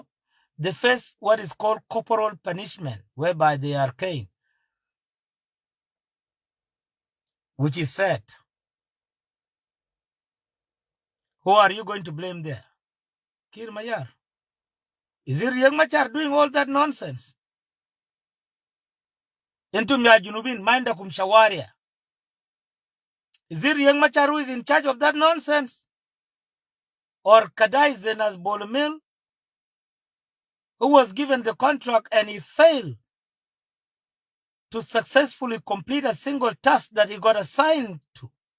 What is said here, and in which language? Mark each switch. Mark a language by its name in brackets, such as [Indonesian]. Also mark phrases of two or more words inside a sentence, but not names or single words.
[English] They face what is called corporal punishment, whereby they are caned, which is sad. Who are you going to blame there? Kir Mayar. Is it Riek Machar doing all that nonsense? [Arabic] Entum ya Junubin, minda kumshawaria. [English] Is it Riek Machar who is in charge of that nonsense? Or Kadai Zenas Bolumil, who was given the contract and he failed to successfully complete a single task that he got assigned to.